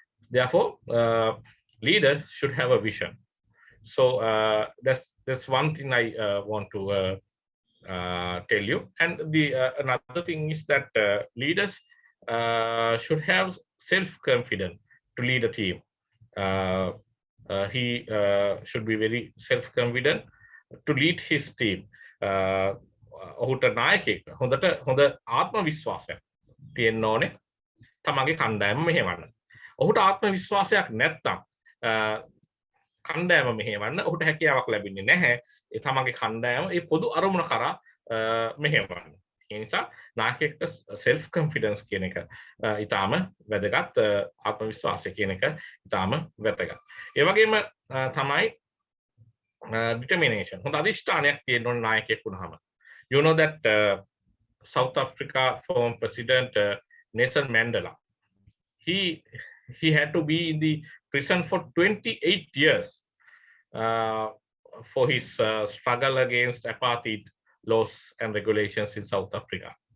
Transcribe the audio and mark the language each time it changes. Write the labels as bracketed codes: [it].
[en] Therefore, leaders should have a vision. So that's one thing I want to tell you. And the another thing is that leaders should have self-confidence to lead a team. He should be very self-confident to lead his team. [si] ඔහුට නායකයෙක් හොඳට හොඳ ආත්ම විශ්වාසයක් තියෙන්න ඕනේ තමන්ගේ කණ්ඩායම මෙහෙවන්න. ඔහුට ආත්ම විශ්වාසයක් නැත්නම් කණ්ඩායම මෙහෙවන්න ඔහුට හැකියාවක් ලැබෙන්නේ නැහැ. ඒ තමන්ගේ කණ්ඩායම ඒ පොදු අරමුණ කරා මෙහෙවන්න. ඒ නිසා නායකයෙක්ට self confidence කියන එක ඊටාම වැදගත්, ආත්ම විශ්වාසය කියන එක ඊටාම වැදගත්. ඒ වගේම තමයි determination. හොඳ අධිෂ්ඨානයක් තියෙන්න ඕන නායකයෙක් වුණාම. [en] You know that South Africa former president Nelson Mandela, he had to be in the prison for 28 years for his struggle against apartheid laws and regulations in South Africa.